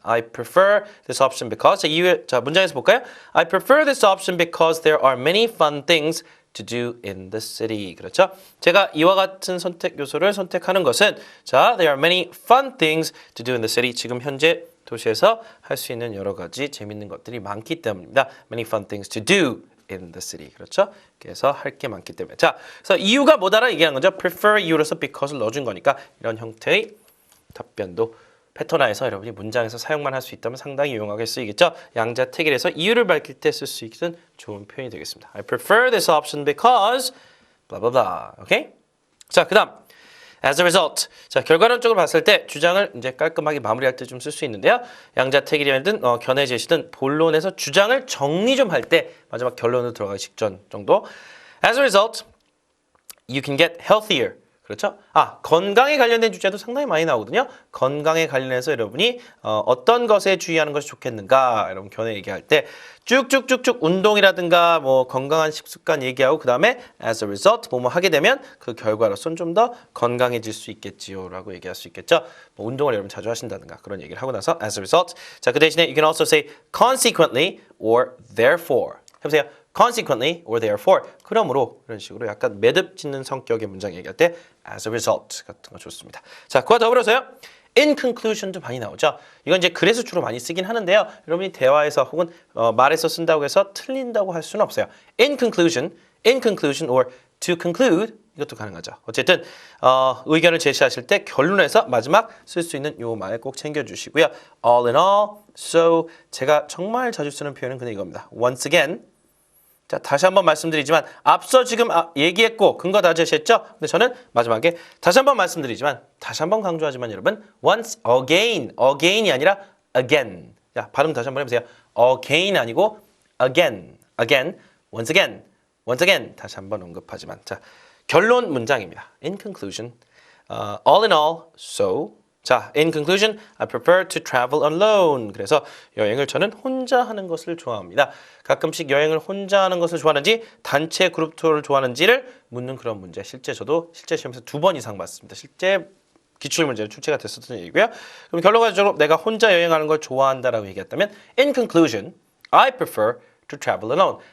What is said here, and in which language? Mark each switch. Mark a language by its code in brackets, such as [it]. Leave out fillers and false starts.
[en] I prefer this option because [ko] 자, 문장에서 볼까요? [en] I prefer this option because there are many fun things to do in the city. [ko] 그렇죠? 제가 이와 같은 선택 요소를 선택하는 것은 자, [en] there are many fun things to do in the city. [ko] 지금 현재 도시에서 할 수 있는 여러 가지 재밌는 것들이 많기 때문입니다. [en] Many fun things to do in the city. [ko] 그렇죠? 그래서 할 게 많기 때문에. 자, 그래서 이유가 뭐다라 얘기하는 거죠. prefer 이유로서 because를 넣어준 거니까 이런 형태의 답변도 패턴화해서 여러분이 문장에서 사용만 할 수 있다면 상당히 유용하게 쓰이겠죠. 양자택일에서 이유를 밝힐 때 쓸 수 있는 좋은 표현이 되겠습니다. [en] I prefer this option because blah blah blah. 오케이? [ko] 자, 그다음 [en] as a result. [ko] 자, 결과론적으로 봤을 때 주장을 이제 깔끔하게 마무리할 때 좀 쓸 수 있는데요. 양자택일이든 견해 제시든 본론에서 주장을 정리 좀 할 때 마지막 결론으로 들어가기 직전 정도. [en] As a result, you can get healthier. [ko] 그렇죠? 건강에 관련된 주제도 상당히 많이 나오거든요. 건강에 관련해서 여러분이 어떤 것에 주의하는 것이 좋겠는가 여러분 견해 얘기할 때 쭉쭉쭉쭉 운동이라든가 뭐 건강한 식습관 얘기하고 그 다음에 [en] as a result [ko] 뭐뭐 하게 되면 그 결과로서는 좀 더 건강해질 수 있겠지요 라고 얘기할 수 있겠죠. 뭐 운동을 여러분 자주 하신다든가 그런 얘기를 하고 나서 [en] as a result. [ko] 자, 그 대신에 [en] you can also say consequently or therefore. [ko] 해보세요. [en] consequently or therefore. [ko] 그러므로 이런 식으로 약간 매듭 짓는 성격의 문장 얘기할 때 [en] as a result [ko] 같은 거 좋습니다. 자, 그와 더불어서요. [en] in conclusion [ko] 도 많이 나오죠. 이건 이제 글에서 주로 많이 쓰긴 하는데요. 여러분이 대화에서 혹은 말에서 쓴다고 해서 틀린다고 할 수는 없어요. [en] in conclusion or to conclude [ko] 이것도 가능하죠. 어쨌든 의견을 제시하실 때 결론에서 마지막 쓸 수 있는 요 말 꼭 챙겨주시고요. [en] all in all, so [ko] 제가 정말 자주 쓰는 표현은 그냥 이겁니다. [en] once again. [ko] 자, 다시 한번 말씀드리지만 앞서 지금 얘기했고 근거 다 제시했죠? 근데 저는 마지막에 다시 한번 말씀드리지만 다시 한번 강조하지만 여러분 [en] once again [ko] 이 아니라 again. 자, 발음 다시 한번 해보세요. again 아니고 again, [en] once again [ko] 다시 한번 언급하지만 자, 결론 문장입니다. [en] In conclusion, all in all, so 자, in conclusion, I prefer to travel alone. [ko] 그래서 여행을 저는 혼자 하는 것을 좋아합니다. 가끔씩 여행을 혼자 하는 것을 좋아하는지 단체 그룹 투어를 좋아하는지를 묻는 그런 문제. 실제 저도 실제 시험에서 2번 이상 봤습니다. 실제 기출문제로 출제가 됐었던 얘기고요. 그럼 결론적으로 내가 혼자 여행하는 걸 좋아한다라고 얘기했다면 [en] in conclusion, I prefer to travel alone.